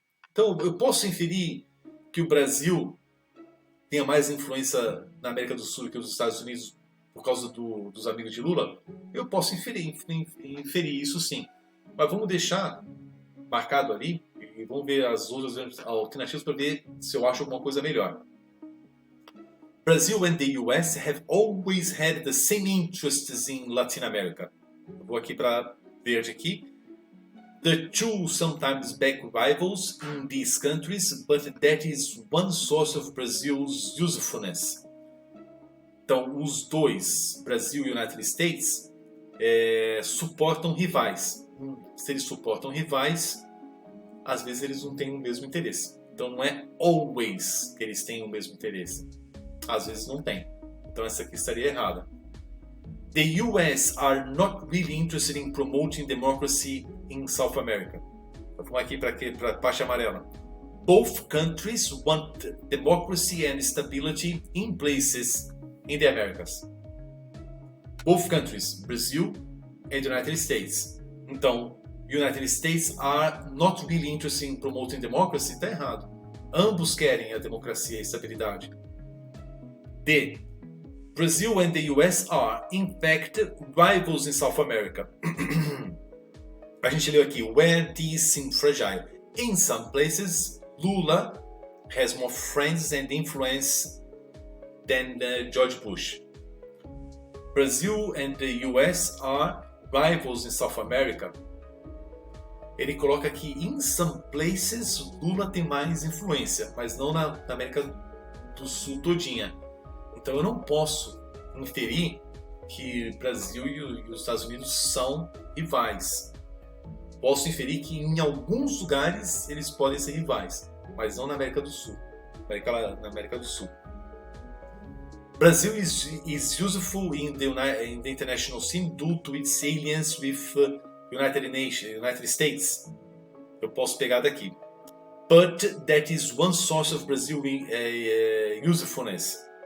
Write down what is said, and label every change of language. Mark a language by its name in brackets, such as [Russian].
[Portuguese] Então eu posso inferir que o Brasil tenha mais influência na América do Sul que os Estados Unidos por causa dos amigos de Lula? Eu posso inferir isso, sim. Mas vamos deixar marcado ali e vamos ver as outras alternativas para ver se eu acho alguma coisa melhor. [English] Brazil and the US have always had the same interests in Latin America. [Portuguese] Eu vou aqui para verde aqui. [English] The two sometimes back rivals in these countries, but that is one source of Brazil's usefulness. [Portuguese] Então, os dois, Brasil e United States, suportam rivais. Se eles suportam rivais, às vezes eles não têm o mesmo interesse. Então, não é always que eles têm o mesmo interesse. Às vezes não tem. Então, essa aqui estaria errada. [English] The US are not really interested in promoting democracy in South America. [Portuguese] Vamos aqui para a parte amarela. [English] Both countries want democracy and stability in places in the Americas. Both countries, Brazil and United States. [Portuguese] Então, [English] United States are not really interested in promoting democracy. [Portuguese] Está errado. Ambos querem a democracia e a estabilidade. D. [English] Brazil and the US are, in fact, rivals in South America. [Portuguese] A gente leu aqui, [English] where these seem fragile. In some places, Lula has more friends and influence than George Bush. Brazil and the US are rivals in South America. [Portuguese] Ele coloca aqui, [English] in some places, [Portuguese] Lula tem mais influência, mas não na América do Sul todinha. Então eu não posso inferir que Brasil e os Estados Unidos são rivais. Posso inferir que em alguns lugares eles podem ser rivais, mas não na América do Sul. Na América do Sul. [English] Brazil is useful in the international scene due to its alliance with United States. [Portuguese] Eu posso pegar daqui. [English] But that is one source of Brazil's usefulness.